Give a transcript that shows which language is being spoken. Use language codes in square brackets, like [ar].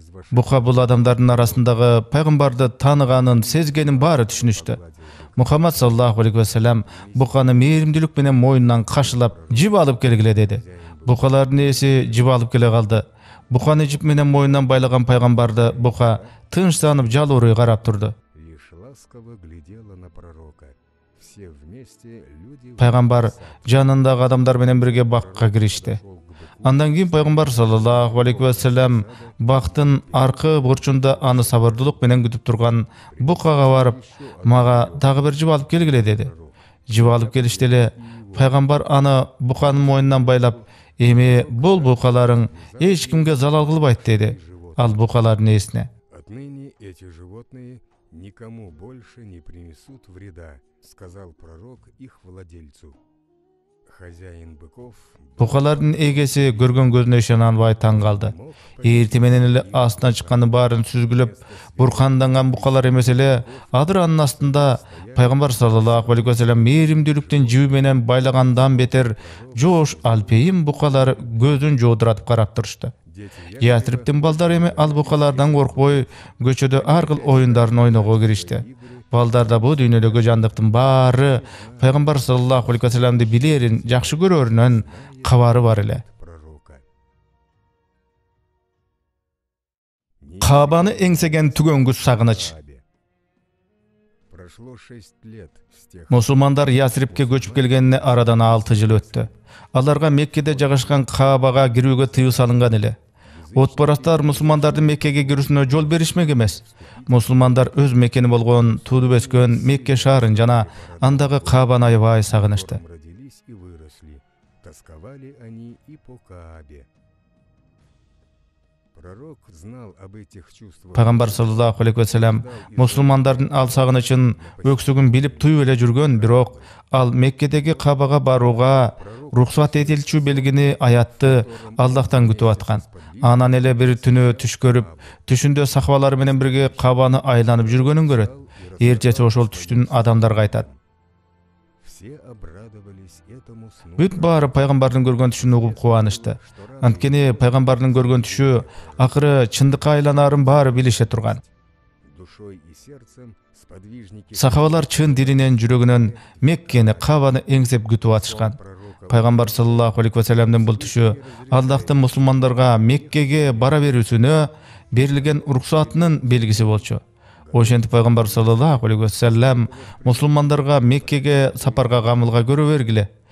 [ky] Бука бул адамдардын арасындагы пайгамбарды тааныганын, сезгенин баары түшүнүштү. Мухаммад саллаллаху алейхи ва саллям буканы мээримдүүлүк менен мойнунан кашылап, жип алып келгиле деди. Букалардын ээси жип алып келе калды. буканы жип менен мойнунан байлаган пайгамбарды бука тынчсанып жалуурый карап турду. [ru] Лишь ласково глядела на пророка. Все вместе люди [ky] Пайгамбар жанындагы адамдар менен бирге бакка киришти. Андан кийин пайгамбар саллаллаху алейхи ва саллям бактын аркы бурчунда аны сабырдуулук менен күтүп турган букага барып, мага дагы бир жип алып келгиле деди. Жип алып келишти эле пайгамбар аны буканын мойнунан байлап, эми бул букаларың эч кимге залал кылбайт деди. Ал букалардын ээсине. [ru] отныне эти животные никому больше не принесут вреда, сказал пророк их владельцу. Хозяин быков [ky] Букалардын эгеси көргөн көзүнө ишене албай таң калды. Эрти менен эле астынан чыкканы баарын сүзгүлөп, бурканданган букалар эмес эле, адыр анын астында пайгамбар саллаллаху алейхи ва саллям мээримдүүлүктүн жиби менен байлагандан бетер жоош алпейим букалары көзүн жоодуратып карап турушту. Ясриптин балдары эми ал букалардан коркпой көчөдө ар кыл оюндарын ойного киришти. Балдарда бу дүйнөдөгү жандыктын баары пайгамбар саллаллаху алейхи ва саллямды билерин, жакшы көрөрүнөн кабары бар эле. [ru] пророка. [ky] Каабаны эңсеген түгөнгүс сагыныч. [ru] Прошло 6 лет с тех [ky] Мусулмандар Ясрипке көчүп келгенине арадан 6 жыл өттү. Аларга Меккеде жайгашкан Каабага кирүүгө тыюу салынган эле. Отпарастар мусулмандардын Меккеге кирүүсүнө жол беришмек эмес. Мусулмандар өз мекени болгон тууду өскөн Мекке шаарын жана андагы Каабаны аябай сагынышты. [ru] родились и выросли. Тосковали они и по Каабе. Пророк знал об этих чувствах. [ky] Пайгамбар саллаллаху алейхи ва саллям мусулмандардын ал сагынычын, өксүгүн билип туюп эле жүргөн, бирок ал Меккедеги Каабага барууга рухсат этилчү белгини аятты Аллахтан күтүп аткан. Анан эле бир түнү түш көрүп, түшүндө сахабалары менен бирге Каабаны айланып жүргөнүн көрөт. Эртеси ошол түштүн адамдарга айтат. [ru] Все обрадовались этому сну. [ky] Бүт баары пайгамбардын көргөн түшүн угуп кубанышты. Анткени пайгамбардын көргөн түшү акыры чындыкка айланарын баары билише турган. [ru] Душой и сердцем сподвижники [ky] Сахабалар чын дилинен, жүрөгүнөн Меккени, Каабаны эңсеп күтүп атышкан. Пайгамбар саллаллаху алейхи ва саллямдын бул түшү Аллахтын мусулмандарга Меккеге бара берүүсүнө берилген уруксатынын белгиси болчу. Ошентип пайгамбар саллаллаху алейхи ва саллям мусулмандарга Меккеге сапарга камылга көрө бергиле.